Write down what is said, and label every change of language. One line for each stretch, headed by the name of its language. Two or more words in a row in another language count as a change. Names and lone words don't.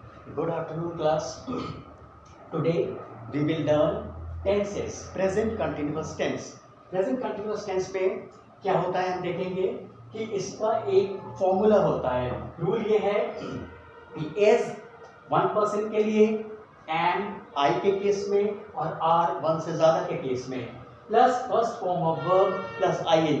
English: Good afternoon, class. Today we will learn tenses. Present continuous tense. Present continuous tense
Hindi: में क्या होता है हम देखेंगे कि इसका एक फॉर्मूला होता है. रूल ये है कि
English: is one person
Hindi: के लिए,
English: am I
Hindi: के केस में और
English: are one
Hindi: से ज्यादा के केस में,
English: plus first form of verb plus ing.